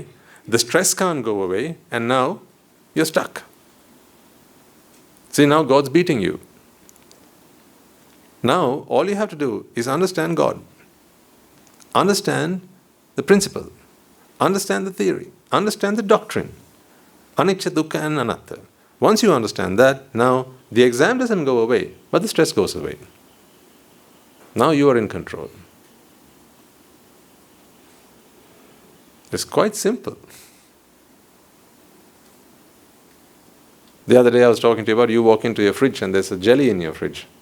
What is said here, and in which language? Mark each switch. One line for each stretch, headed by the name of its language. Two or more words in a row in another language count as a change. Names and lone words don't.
English: The stress can't go away, and now you're stuck. See, now God's beating you. Now, all you have to do is understand God. Understand the principle. Understand the theory. Understand the doctrine.
Pali: Anicca, dukkha and anatta.
English: Once you understand that, now the exam doesn't go away, but the stress goes away. Now you are in control. It's quite simple. The other day I was talking to you about, you walk into your fridge and there's a jelly in your fridge.